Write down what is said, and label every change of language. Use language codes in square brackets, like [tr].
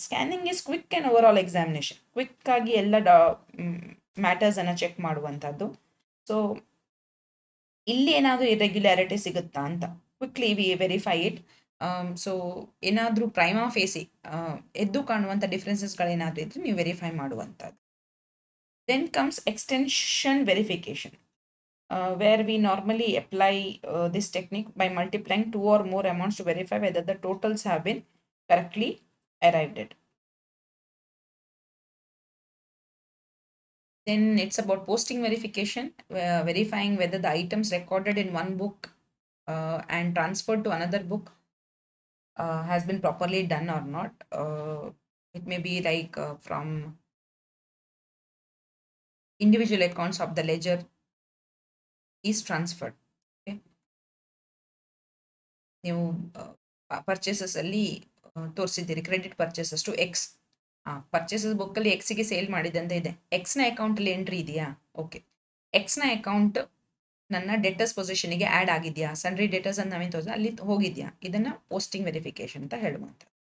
[en] Scanning is quick and overall examination. [kn] Quick ಆಗಿ ಎಲ್ಲ ಮ್ಯಾಟರ್ಸನ್ನು check ಮಾಡುವಂಥದ್ದು. ಸೊ ಇಲ್ಲಿ ಏನಾದರೂ ಇರೆಗ್ಯುಲಾರಿಟಿ ಸಿಗುತ್ತಾ ಅಂತ quickly [en] We verify it. [kn] So ಏನಾದರೂ ಪ್ರೈಮಾ ಫೇಸಿ ಎದ್ದು ಕಾಣುವಂಥ ಡಿಫ್ರೆನ್ಸಸ್ಗಳೇನಾದರೂ ಇದ್ದರೆ ನೀವು ವೆರಿಫೈ ಮಾಡುವಂಥದ್ದು. [en] Then comes extension verification, where we normally apply this technique by multiplying 2 or more amounts to verify whether the totals have been correctly arrived at. Then it's about posting verification, verifying whether the items recorded in one book and transferred to another book has been properly done or not. It may be like from individual accounts of the ledger is transferred. Okay. [kn] ನೀವು purchases ಅಲ್ಲಿ ತೋರಿಸಿದ್ದೀರಿ credit purchases to X. Purchases ಬುಕ್ಕಲ್ಲಿ ಎಕ್ಸ್ಗೆ sale ಮಾಡಿದಂತೆ ಇದೆ, ಎಕ್ಸ್ನ ಅಕೌಂಟಲ್ಲಿ entry ಇದೆಯಾ, okay. ಎಕ್ಸ್ನ account ನನ್ನ ಡೆಟರ್ಸ್ ಪೊಸಿಷನ್ಗೆ ಆ್ಯಡ್ ಆಗಿದೆಯಾ, ಸನ್ರಿ ಡೆಟರ್ಸ್ ಅಂತ ನಾವೇನು ತೋರಿಸ ಅಲ್ಲಿ ಹೋಗಿದೆಯಾ, ಇದನ್ನು ಪೋಸ್ಟಿಂಗ್ ವೆರಿಫಿಕೇಶನ್ ಅಂತ ಹೇಳುವಂಥದ್ದು.